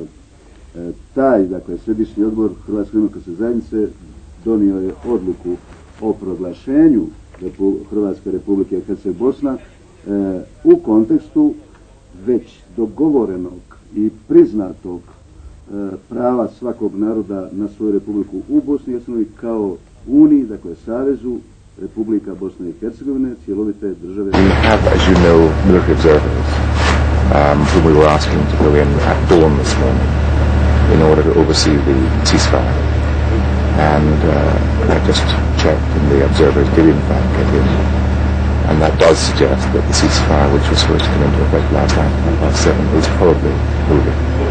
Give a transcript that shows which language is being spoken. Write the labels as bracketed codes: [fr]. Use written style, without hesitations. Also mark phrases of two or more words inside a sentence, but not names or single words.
[hr] Taj, dakle, Središnji odbor Hrvatske demokratske zajednice donio je odluku o proglašenju Hrvatske republike Herceg Bosna u kontekstu već dogovorenog i priznatog prava svakog naroda na svoju republiku u Bosni i Hercegovini kao Uniji, dakle Savezu Republika Bosne i Hercegovine, cjelovite države. [en] We have, as you know, military observers whom we were asking to go in at dawn this morning in order to oversee the ceasefire. And I just checked, and the observers did in fact get in. And that does suggest that the ceasefire, which was supposed to come into effect last night at 7:30, is probably moving.